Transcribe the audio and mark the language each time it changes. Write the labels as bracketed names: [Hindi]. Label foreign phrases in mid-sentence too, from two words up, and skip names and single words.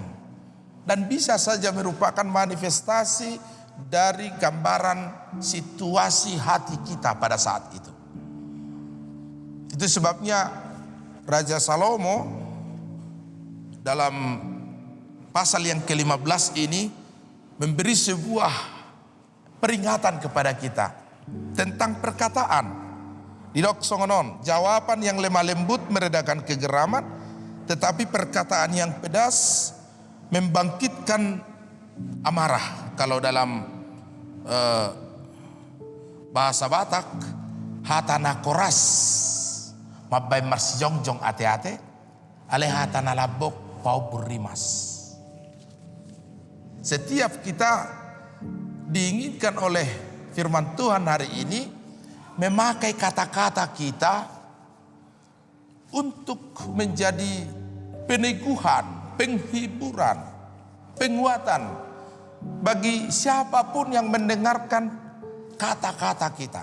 [Indonesian] Dan bisa saja merupakan manifestasi dari gambaran situasi hati kita pada saat itu. Itu sebabnya Raja Salomo dalam pasal yang ke-15 ini memberi sebuah peringatan kepada kita tentang perkataan. [Batak Toba] Didok songonon, [Indonesian] jawaban yang lemah lembut meredakan kegeraman, tetapi perkataan yang pedas membangkitkan amarah. Kalau dalam bahasa Batak, [Batak Toba] hatana koras, mabay marsjongjong ate-ate, ale hatana labok pau burimas. [Indonesian] Setiap kita diinginkan oleh firman Tuhan hari ini memakai kata-kata kita untuk menjadi peneguhan penghiburan, penguatan bagi siapapun yang mendengarkan kata-kata kita.